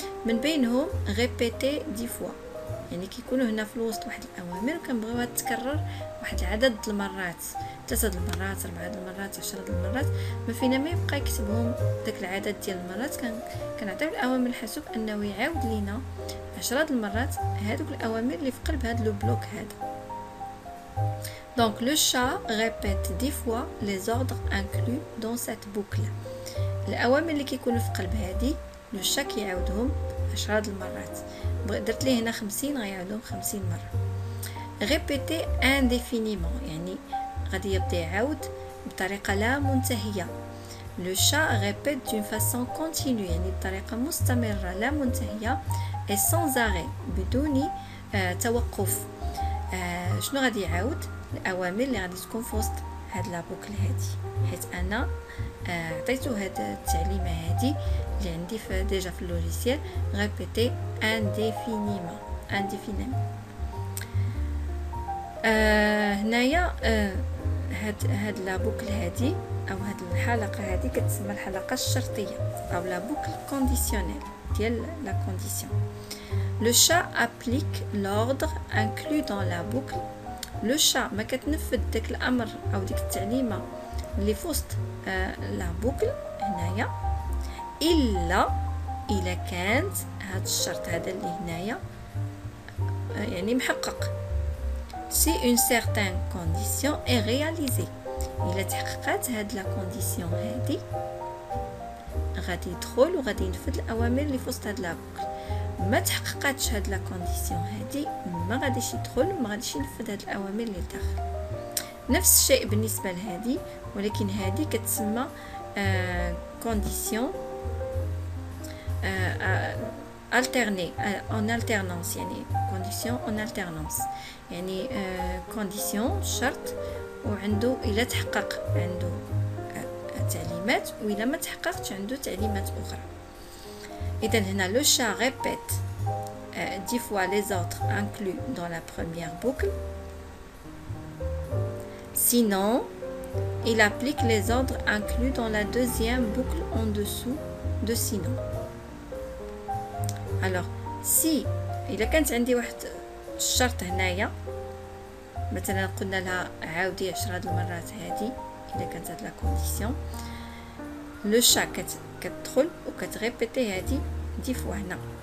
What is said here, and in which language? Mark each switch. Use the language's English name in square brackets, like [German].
[Arabic] من بينهم ريبيتي دي فوا يعني كيكونوا هنا في الوسط واحد الاوامر وكنبغيوها تتكرر واحد العدد المرات، 3 المرات 4 المرات 10 المرات، ما فينا ما يبقى يكتبهم داك العدد ديال المرات. كنعطيو الاوامر الحاسوب انه يعاود لينا 10 المرات هادوك الاوامر اللي في قلب هاد لو بلوك هذا. [French] Donc le chat répète 10 fois les ordres inclus dans cette boucle. [Arabic] الاوامر اللي كيكونوا في قلب هادي لو شا كيعاودهم 10 المرات. درت ليه هنا 50 غيعاودهم 50 مره. [French] répéter indéfiniment [Arabic] يعني غادي يبدا يعاود بطريقه لا منتهيه. [French] le chat répète d'une façon continue [Arabic] يعني بطريقه مستمره لا منتهيه [French] et sans arrêt [Arabic] بدون توقف. شنو غادي يعاود؟ الاوامر اللي غادي تكون في وسط هاد لابوكل هادي، حيت انا عطيتو هاد التعليمه هادي اللي عندي في ديجا في اللوجيسيال ريبيتي انديفينيمون. هنايا هاد لابوكل هادي او هاد الحلقه هادي كتسمى الحلقه الشرطيه او لابوكل كونديسيونيل ديال لا كونديسيون. [French] Le chat applique l'ordre inclus dans la boucle. [Arabic] Le chat ما كتنفذ داك الامر او ديك التعليمه اللي في وسط لا بوكل هنايا الا كانت هاد الشرط هذا اللي هنايا يعني محقق. [French] si une certaine condition est réalisée [Arabic] الا تحققت هاد لا كونديسيون هادي غادي يدخل وغادي ينفذ الاوامر اللي في وسط هاد لا بوكل. ما تحققاتش هاد لا كونديسيون هادي ما غاديش يدخل وما غاديش ينفذ هاد الاوامر اللي لداخل. نفس الشيء بالنسبه لهادي، ولكن هادي كتسمى كونديسيون [French] alternée en alternance [Arabic] يعني كونديسيون en alternance يعني كونديسيون شرط وعنده الا تحقق عنده تعليمات واذا ما تحققتش عنده تعليمات اخرى. إذن هنا [French] le chat répète 10 fois les ordres inclus dans la première boucle. Sinon, il applique les ordres inclus dans la deuxième boucle en dessous de sinon. Alors, si [Arabic] إذا كانت عندي واحد الشرط هنايا مثلا قلنا لها عاودي 10 المرات هذه إذا كانت هاد لا كونديسيون لو شا كتدخل وكتريبيتي هادي 10 فوا هنا.